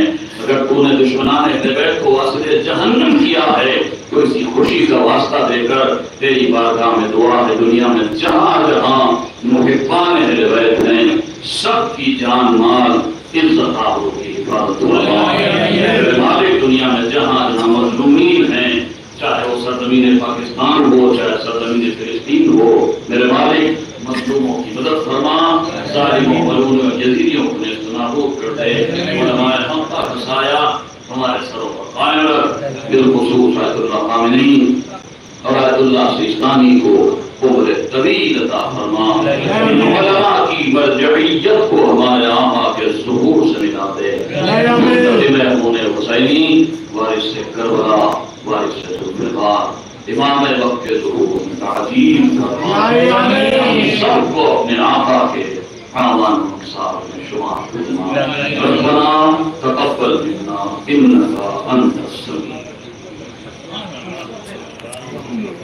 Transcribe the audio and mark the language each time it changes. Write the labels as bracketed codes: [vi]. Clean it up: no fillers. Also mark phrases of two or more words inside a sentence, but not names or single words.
[ur] اگر تو نے دشمنان اہل بیت کو واسطے جہنم کیا ہے تو اسی خوشی کا واسطہ دے کر تیری بارگاہ میں دعا ہے، دنیا میں جہاں جہاں محبان اہل بیت ہیں سب کی جان مال عزت آبرو کی حفاظت فرما۔ میرے مالک، دنیا میں جہاں جہاں مظلومین ہیں، چاہے وہ سرزمین پاکستان ہو چاہے سرزمین فلسطین ہو، میرے مالک مظلوموں کی مدد فرما، ظالموں ملعونوں یزیدیوں کو نیست و نابود کر دے، علماء حق کا سایہ ہمارے سروں پر قائم رکھ، بالخصوص آیت اللہ خامنی اور آیت اللہ سیستانی کو عمر طویل عطا فرما، علماء کی مرجعیت کو ہمارے آقا کے ظہور سے ملا دے، منتظم امون حسینی وارث کربلا وارث ذوالفقار امام وقت کے ظہور میں تعظیم فرما، ہم سب کو اپنے آقا کے اعوان و انصار میں شمار فرما۔ [ar] ربنا تقبل منا انک انت السمیع